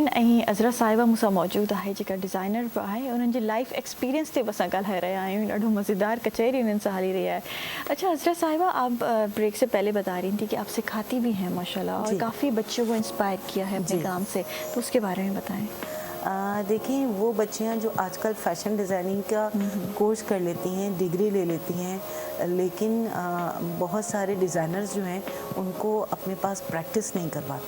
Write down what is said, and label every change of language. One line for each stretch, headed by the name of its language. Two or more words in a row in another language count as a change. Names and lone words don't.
Sindhi: ऐं अज़रा साहिबा मूंसां मौजूदु आहे जेका डिज़ाइनर बि आहे, उन्हनि जे
English: life experience
Sindhi: ते बि असां ॻाल्हाए रहिया आहियूं। ॾाढो मज़ेदार कचहरी उन्हनि सां हली
Urdu: رہی ہے. اچھا عذرا صاحبہ، آپ بریک سے پہلے بتا رہی تھی کہ آپ سکھاتی بھی ہیں ماشاءاللہ، اور کافی بچوں کو انسپائر کیا ہے اپنے کام سے، تو اس کے بارے میں بتائیں. دیکھیے وہ بچیاں جو آجکل
English: fashion designing
Urdu: کا کورس کر لیتی ہیں، ڈگری لے لیتی ہیں، لیکن بہت سارے ڈیزائنرز جو ہیں ان کو اپنے پاس پریکٹس نہیں کرواتے.